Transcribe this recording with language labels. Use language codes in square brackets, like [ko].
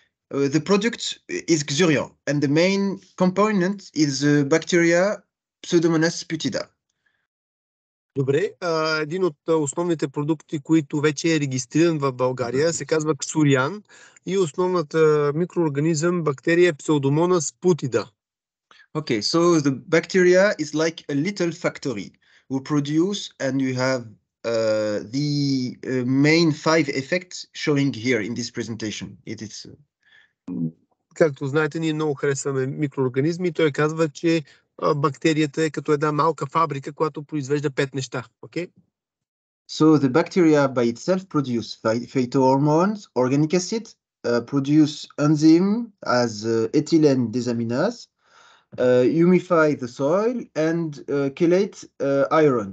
[en] The product is Xurian, and the main component is bacteria Pseudomonas putida. [bg] Добре, един от основните продукти, които вече е регистриран в България, се казва Xurian и основната микроорганизъм бактерия Pseudomonas putida. [en] Okay, so the bacteria is like a little factory who produce, and you have the main 5 effects showing here in this presentation. It is. [bg] Както знаете, ние много харесваме микроорганизми. Той казва, че бактерията е като една малка фабрика, която произвежда 5 неща. [en] Okay? So the bacteria by itself produce phytohormones, organic acid, produce enzyme as ethylene desaminase, humidify the soil, and chelate iron.